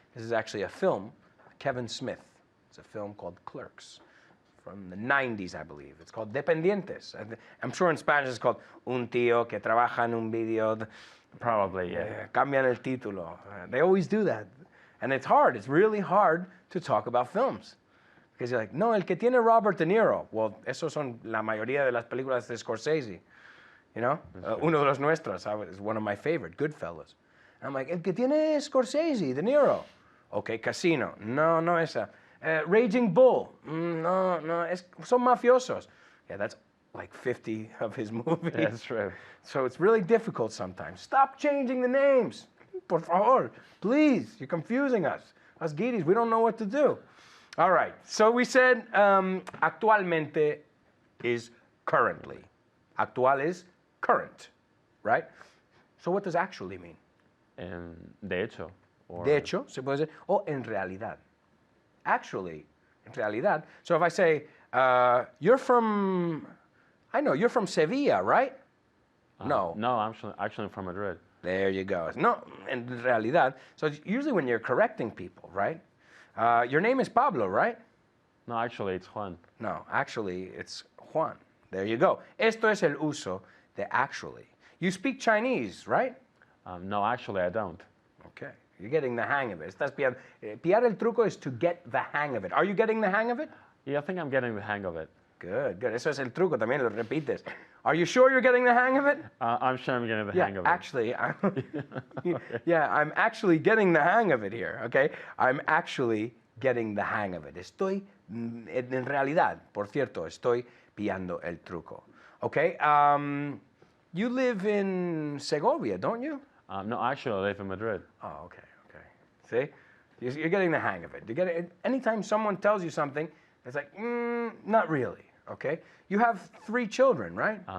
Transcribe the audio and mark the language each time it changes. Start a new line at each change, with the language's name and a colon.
English: This is actually a film, Kevin Smith. It's a film called Clerks from the 90s, I believe. It's called Dependientes. I'm sure in Spanish it's called
Spanish: Un tío que trabaja en un video.
English: Probably, yeah.
Spanish: Cambian el título.
English: They always do that. And it's hard. It's really hard to talk about films. Because you're like, no,
Spanish: el que tiene
English: Robert De Niro. Well,
Spanish: esos son la mayoría de las películas de Scorsese.
English: You know?
Spanish: Uno de los nuestros
English: is one of my favorite, Goodfellas. And I'm like,
Spanish: el que tiene
English: Scorsese, De Niro. Okay, Casino.
Spanish: No, no esa.
English: Raging Bull.
Spanish: No, son mafiosos.
English: Yeah, that's like 50 of his movies. That's true. So it's really difficult sometimes. Stop changing the names.
Spanish: Por favor,
English: please. You're confusing us. Us guiris, we don't know what to do. All right, so we said actualmente is currently. Actual is current, right? So what does actually mean?
Spanish: De hecho. Or De hecho, se puede decir, o en realidad. Actually, en realidad.
English: So if I say, you're from Sevilla, right? No. No, actually I'm from Madrid. There you go.
Spanish: No, en realidad.
English: So usually when you're correcting people, right? Your name is Pablo, right? No, actually it's Juan. No, actually it's Juan. There you go.
Spanish: Esto es el uso de actually.
English: You speak Chinese, right? No, actually, I don't. Okay. You're getting the hang of it.
Spanish: Estás pillando. Pillar el truco
English: is to get the hang of it. Are you getting the hang of it? Yeah, I think I'm getting the hang of it. Good, good.
Spanish: Eso es el truco, también lo repites.
English: Are you sure you're getting the hang of it? I'm sure I'm getting the hang of it. Actually, I'm actually getting the hang of it here, okay? I'm actually getting the hang of it.
Spanish: Estoy, en realidad, por cierto, estoy pillando el truco.
English: Okay, you live in Segovia, don't you? No, actually, I live in Madrid. Oh, okay, okay. See? You're getting the hang of it. You get it. Anytime someone tells you something, it's like, not really, okay? You have 3 children, right?